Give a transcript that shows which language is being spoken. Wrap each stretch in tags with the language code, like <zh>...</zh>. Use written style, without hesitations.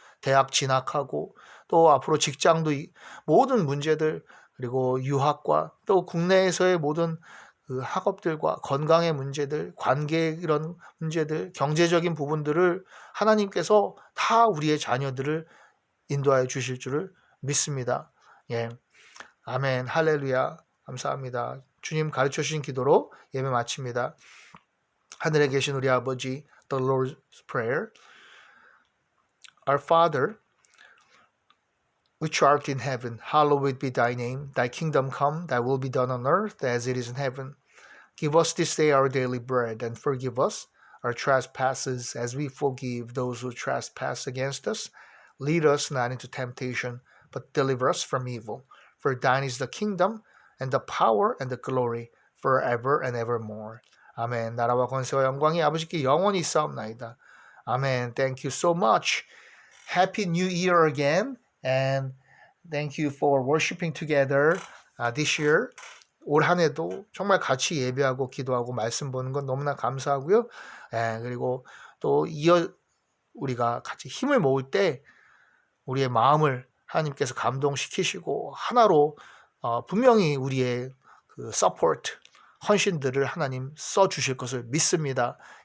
<ko>대학 진학하고 또 앞으로 직장도 모든 문제들, 그리고 유학과 또 국내에서의 모든 그 학업들과 건강의 문제들, 관계 이런 문제들, 경제적인 부분들을 하나님께서 다 우리의 자녀들을 인도하여 주실 줄을 믿습니다. 아멘, 할렐루야, 감사합니다. 주님 가르쳐 주신 기도로 예배 마칩니다. 하늘에 계신 우리 아버지,</ko> <en>The Lord's Prayer. Our Father, which art in heaven, hallowed be thy name. Thy kingdom come, thy will be done on earth as it is in heaven. Give us this day our daily bread, and forgive us our trespasses as we forgive those who trespass against us. Lead us not into temptation, but deliver us from evil. For thine is the kingdom, and the power, and the glory, forever and evermore.</en> <ko>아멘. 나라와 권세와 영광이 아버지께 영원히 있사옵나이다. 아멘.</ko> <en>Thank you so much. Happy New Year again, and thank you for worshiping together this year.</en> <ko>올 한 해도 정말 같이 예배하고 기도하고 말씀 보는 건 너무나 감사하고요. 그리고 또 우리가 같이 힘을 모을 때 우리의 마음을 하나님께서 감동시키시고 하나로 분명히 우리의 그 서포트, 헌신들을 하나님 써주실 것을 믿습니다.</ko>